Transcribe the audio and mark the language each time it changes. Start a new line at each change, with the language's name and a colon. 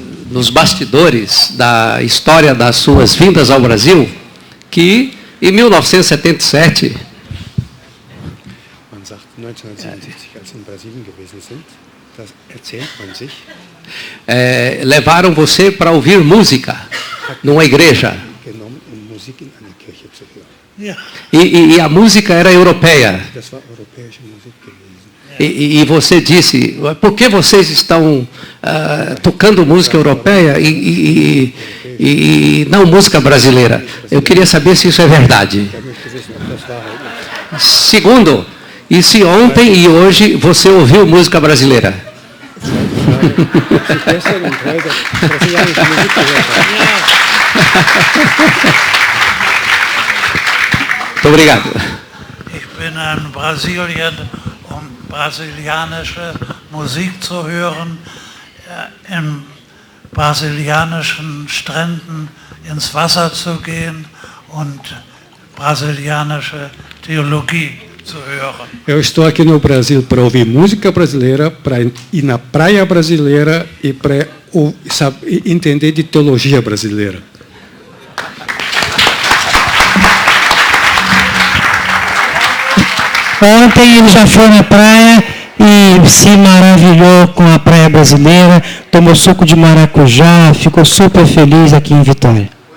Portuguese: nos bastidores da história das suas vindas ao Brasil, que em 1977,
German: man sagt 1977, als Sie in Brasilien gewesen sind, das erzählt man sich,
Portuguese: levaram você para ouvir música numa igreja.
German: genommen, um Musik in einer Kirche zu hören. Ja.
Portuguese: E a música era europeia.
German: Das war europäische Musik gewesen.
Portuguese: E você disse, por que vocês estão tocando música europeia e não música brasileira? Eu queria saber se isso é verdade.
German: Ich möchte wissen, ob das Wahrheit ist.
Portuguese: Segundo, e se ontem e hoje você ouviu música brasileira?
German: Ob Sie gestern und heute brasilianische Musik gehört haben.
Portuguese: Muito obrigado.
German: Ich bin in Brasilien, um brasilianische Musik zu hören, in brasilianischen Stränden ins Wasser zu gehen und brasilianische Theologie zu hören.
Portuguese: Eu estou aqui no Brasil para ouvir música brasileira, para ir na praia brasileira e para entender de teologia brasileira. Ontem ele já foi na praia e se maravilhou com a praia brasileira, tomou suco de maracujá, ficou super feliz aqui em Vitória.